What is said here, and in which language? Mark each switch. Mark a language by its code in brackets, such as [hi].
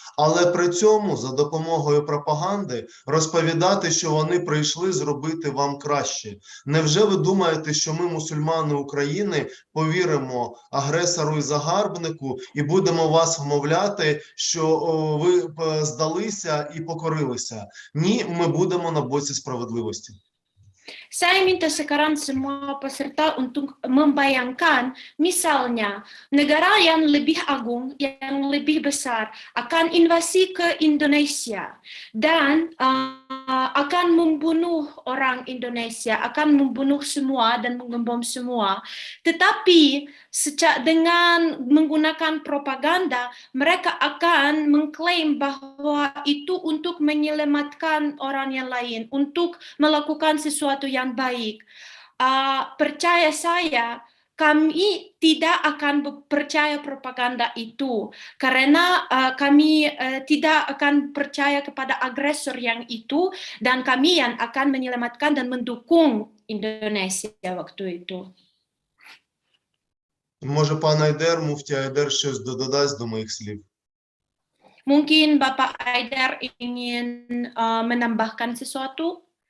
[uk] Але при цьому за допомогою пропаганди розповідати, що вони прийшли зробити вам краще. Невже ви думаєте, що ми, мусульмани України, повіримо агресору і загарбнику і будемо вас вмовляти, що ви здалися і покорилися? Ні, ми будемо на боці справедливості. [id] Saya minta sekarang semua peserta untuk membayangkan, misalnya negara yang lebih agung, yang lebih besar akan invasi ke Indonesia dan akan membunuh orang Indonesia, akan membunuh semua dan mengebom semua. Tetapi dengan menggunakan propaganda, mereka akan mengklaim bahwa itu untuk menyelamatkan orang yang lain, untuk melakukan sesuatu yang baik. Percaya saya, kami tidak akan percaya propaganda itu karena kami tidak akan percaya kepada agresor yang itu dan kami yang akan menyelamatkan dan mendukung Indonesia waktu itu. [uk] Може, пан Айдер, муфті Айдер щось додасть до моїх слів? [id] Mungkin Bapak Aidar ingin menambahkan sesuatu?